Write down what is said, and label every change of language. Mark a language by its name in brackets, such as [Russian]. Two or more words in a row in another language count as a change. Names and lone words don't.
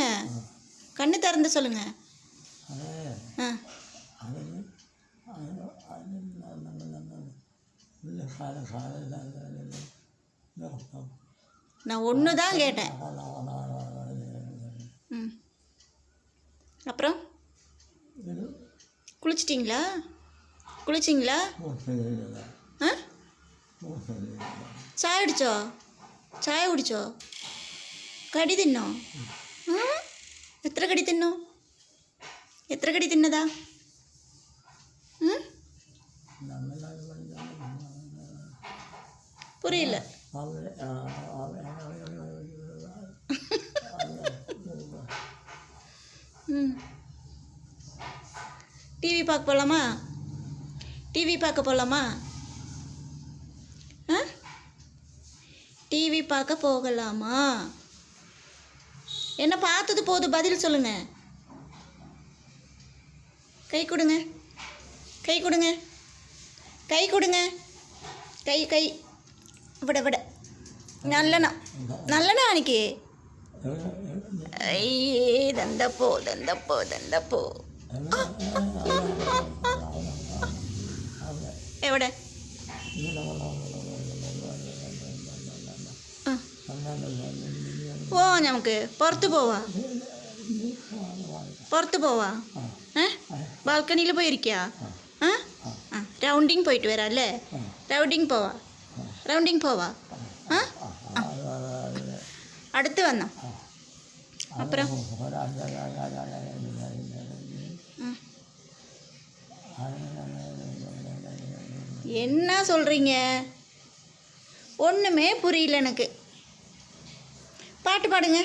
[Tamil] கண்ணு திறந்து சொல்லுங்க. நான் ஒன்று தான் கேட்டேன். அப்புறம் குளிச்சிட்டிங்களா? குளிச்சிங்களா? [Malayalam] ചായ കുടിച്ചോ? ചായ കുടിച്ചോ? കടി തിന്നോ? എത്ര കടി തിന്നോ? എത്ര കടി തിന്നതാ? [Tamil] புரியல. டிவி பார்க்க போகலாமா? டிவி பார்க்க போகலாமா? டிவி பார்க்க போகலாமா? என்ன பார்த்தது போதும், பதில் சொல்லுங்க. கை கொடுங்க. கை கொடுங்க. கை கொடுங்க. [Malayalam] കൈ കൈ ഇവിടെ ഇവിടെ നല്ലണം നല്ലണം കാണിക്കേ. ദന്തപ്പോ ദന്തപ്പോ ദന്തപ്പോ എവിടെ? ഓ നമുക്ക് പുറത്ത് പോവാ. പുറത്ത് പോവാ. ബാൽക്കണിയിൽ പോയിരിക്കുക. റൗണ്ടിങ് പോയിട്ട് വരാം അല്ലേ? റൗണ്ടിങ് പോവാ. റൗണ്ടിങ് പോവാ. അടുത്ത് വന്നോ? [Tamil] அப்புறம் என்ன சொல்கிறீங்க? ஒன்றுமே புரியல எனக்கு. பாட்டு பாடுங்க.